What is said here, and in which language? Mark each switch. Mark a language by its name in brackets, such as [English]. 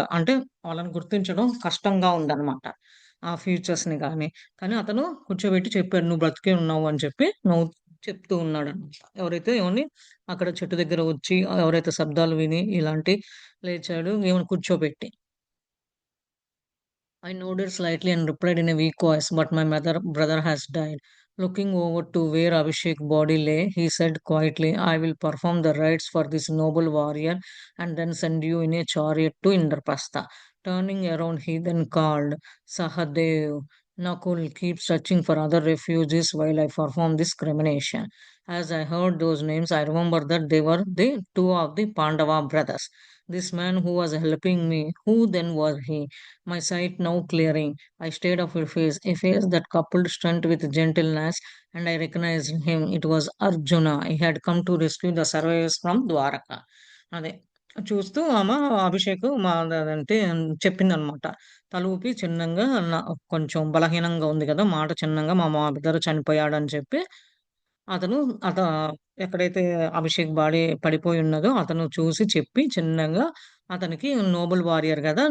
[Telugu] అంటే వాళ్ళని గుర్తించడం కష్టంగా ఉందనమాట. ఆ ఫీచర్స్‌ని గాని. కానీ అతను కూర్చోబెట్టి చెప్పాడు. "నువ్వు బ్రతికే ఉన్నావు" అని చెప్పి చెప్తూ ఉన్నాడనమాట. ఎవరైతే ఈమెని అక్కడ చెట్టు దగ్గర వచ్చి ఎవరైతే శబ్దాలు విని ఇలాంటి లేచాడు ఈమెను కూర్చోబెట్టి. [English] I nodded slightly and replied in a weak voice, but my brother has died. Looking over to where Abhishek's body lay, he said quietly, I will perform the rites for this noble warrior and then send you in a chariot to Indraprastha. Turning around, he then called, Sahadev, Nakul, keep searching for other refugees while I perform this cremation. As I heard those names, I remember that they were the two of the Pandava brothers. This man who was helping me, who then was he? My sight now clearing, I stared at her face, a face that coupled strength with gentleness, and I recognized him. It was Arjuna. He had come to rescue the survivors from Dwaraka. [Telugu] అదే చూస్తూ ఆమె అభిషేక్ అదంటే చెప్పిందనమాట. తల ఊపి చిన్నంగా కొంచెం బలహీనంగా ఉంది కదా! మాట చిన్నంగా మా బ్రదర్ చనిపోయాడని చెప్పి అతను అత ఎక్కడైతే అభిషేక్ బాడీ పడిపోయి ఉన్నదో అతను చూసి చెప్పి చిన్నగా అతనికి నోబెల్ వారియర్ గదా!